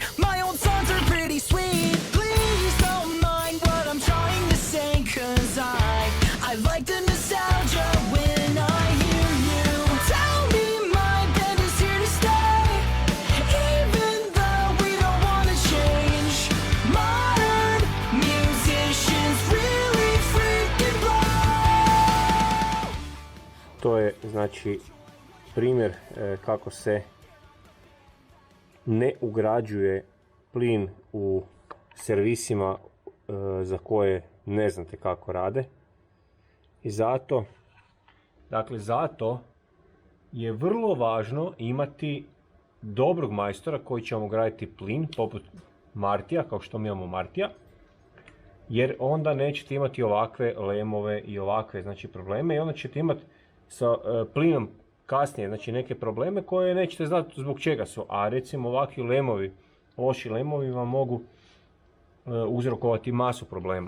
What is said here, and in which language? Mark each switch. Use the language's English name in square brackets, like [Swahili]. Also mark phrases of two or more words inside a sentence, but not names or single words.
[English] My old songs are pretty sweet. Please don't mind what I'm trying to say, 'cause I like the nostalgia when I hear you. Tell me my band is here to stay, even though we don't wanna change. Modern musicians really freaking blow. [Croatian] To je, znači, primjer kako se ne ugrađuje plin u servisima za koje ne znate kako rade. I zato je vrlo važno imati dobrog majstora koji će vam ugraditi plin, poput Martija, kao što mi imamo Martija, jer onda nećete imati ovakve lemove i ovakve, znači, probleme, i onda ćete imati sa plinom kasnije, znači, neke probleme koje nećete znati zbog čega su, a recimo ovakvi lemovi, loši lemovi vam mogu uzrokovati masu problema.